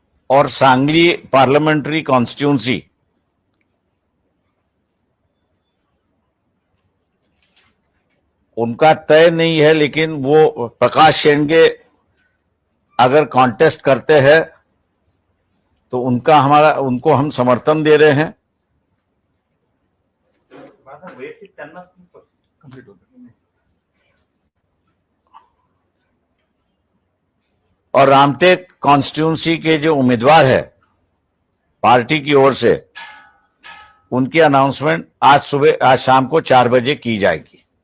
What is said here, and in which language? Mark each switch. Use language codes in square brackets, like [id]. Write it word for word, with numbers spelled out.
[hi] और Sangli parliamentary constituency उनका तय नहीं है, लेकिन वो प्रकाश शेंडगे अगर कॉन्टेस्ट करते हैं तो उनका हमारा उनको हम समर्थन दे रहे हैं। [mr] माझा वैयक्तिक त्यांना कंप्लीट होतं. [hi] और रामटेक कॉन्स्टिट्यूंसी के जो उम्मीदवार है पार्टी की ओर से, उनकी अनाउंसमेंट आज सुबह आज शाम को चार बजे की जाएगी।